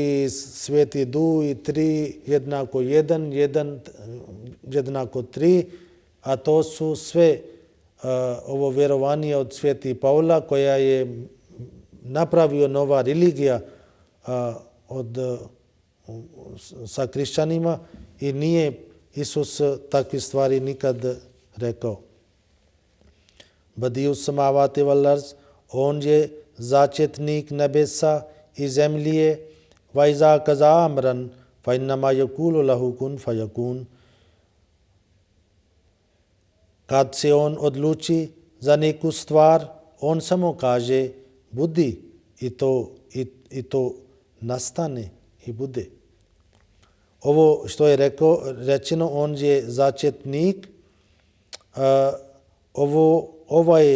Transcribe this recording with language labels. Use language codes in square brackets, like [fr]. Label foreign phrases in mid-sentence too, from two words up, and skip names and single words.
[bs] i Sveti Duh i 3 jednako 1, 1 jednako 3, a to su sve ovo vjerovanje od Sveti Pavla koja je napravio nova religija sa kršćanima i nije Isus takve stvari nikad rekao. [ar] بديع السماوات والأرض, [bs] on je začetnik nebesa i zemlje, [ar] وإذا قضى أمرا فإنما يقول له كن فيكون. [bs] Kad se on odluči za neku stvar, on samo kaže budi i to nastane i bude. Ovo što je rečeno, on je začetnik, ovaj